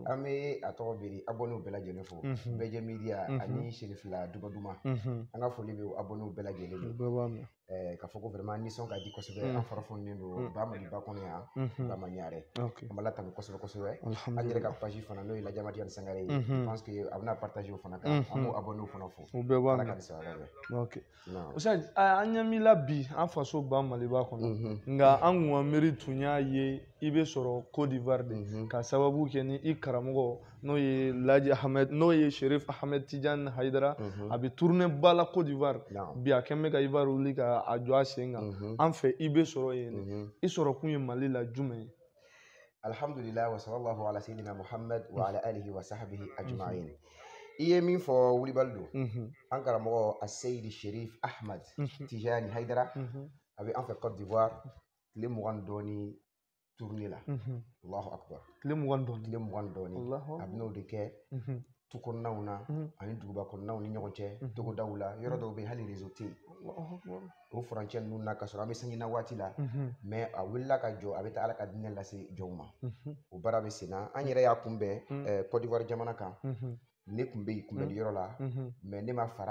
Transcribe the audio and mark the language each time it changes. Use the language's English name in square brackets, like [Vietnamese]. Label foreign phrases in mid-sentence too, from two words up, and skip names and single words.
[Bambara] An bɛ a tɔgɔ biri abonew bɛɛ lajɛlen fo Bédié Média ani Sirifila Duba Duma an ka foli bɛ abonew bɛɛ lajɛlen ye. Bɛɛ b'a mɛn. K'a fɔ ko vraiment nisɔn ka di kosɛbɛ an fara fununen don ba Maliba kɔnɔ yan ba ma ɲare an b'ala tanu kosɛbɛ kosɛbɛ an yɛrɛ ka page fana n'o ye Laji Ahmed Tijani Sangare ye [French] je pense que [Bambara] a bɛna partager o fana kan an b'o abonew fana fo o bɛɛ b'a Ala mɛn. ka ni sababa bɛɛ. Ok Ustaz an ɲɛ b'i la bi an faso ba Maliba kɔnɔ nka an kun ka miiri tun y'a ye i bɛ sɔrɔ Côte d'Ivoire de ka sababu kɛ ni i karamɔgɔ n'o ye Laji Ahmed n'o ye Sherif Ahmed Tijani Hayidara a bɛ tourner ba la Côte d'Ivoire bi a kɛn bɛ ka Ivoire wuli ka a jɔ a sen kan an fɛ i bɛ sɔrɔ yen i sɔrɔ kun ye Mali la jumɛn ye. [Arabic] الحمد لله وصلى الله على سيدنا محمد وعلى آله وصحبه أجمعين. [Bambara] I ye min fɔ wulibali don an karamɔgɔ a Seydi Sherif Ahmed Tijani Hayidara a bɛ an fɛ Côte d'Ivoire tile 20 dɔɔni tourner la [Arabic] الله أكبر [Bambara] tile 20 dɔɔni a bɛ n'o de kɛ tu kɔnɔnaw na ani duguba kɔnɔnaw ni ɲɔgɔn cɛ togodaw la yɔrɔ dɔw bɛ hali réseau tɛ yen o furancɛ ninnu na ka sɔrɔ an bɛ sanji na waati la mais a wulila ka jɔ a bɛ taa Ala ka diinɛ lase jɔnw ma o baara bɛ sen na an yɛrɛ y'a kunbɛn Côte d'Ivoire jamana kan ne tun bɛ yen kunbɛnni yɔrɔ la mais ne ma fara